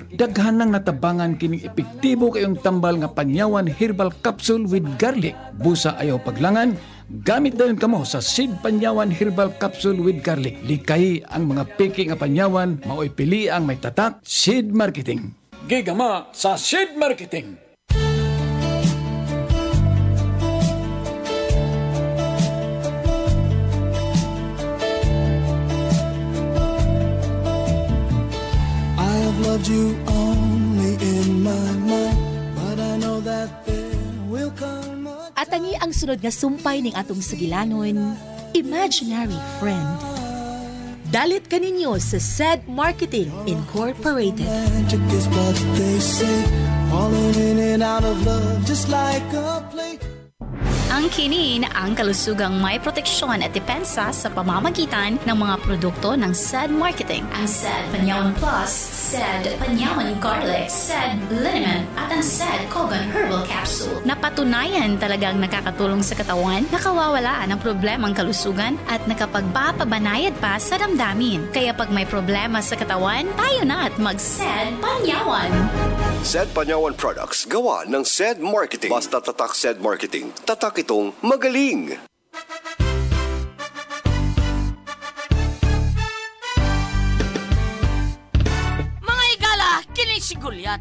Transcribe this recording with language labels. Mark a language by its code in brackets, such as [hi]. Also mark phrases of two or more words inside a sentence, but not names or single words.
[ceb] Daghan nang natabangan kining epektibo kayong tambal nga panyawan [en] herbal capsule with garlic. [ceb] Busa ayaw paglangan, gamit dayon kamo sa seed panyawan [en] herbal capsule with garlic. [ceb] Likay ang mga peke nga panyawan, maoy pili ang may tatak. Seed marketing. Gigama sa seed marketing. [en] I have loved you only in my mind, but I know that there will come a... [ceb] At tangi ang sunod nga sumpay ning atong sugilanon, Imaginary Friend. Dalit kaninyo sa SED Marketing Incorporated. [en] Magic is what they say, falling in and out of love just like a play. [tl] Ang kinin ang kalusugang may proteksyon at depensa sa pamamagitan ng mga produkto ng SED Marketing. Ang SED Panyawan Plus, SED Panyawan Garlic, SED Liniment at ang SED Kogan Herbal Capsule. Napatunayan talagang nakakatulong sa katawan, nakawawala ng problemang kalusugan at nakapagpapabanayad pa sa damdamin. Kaya pag may problema sa katawan, tayo na at mag-SED Panyawan. SED Panyawan Products gawa ng SED Marketing. Basta tatak SED Marketing, tatak itong magaling. [ceb] Mga igala, kini siguro Gulyat.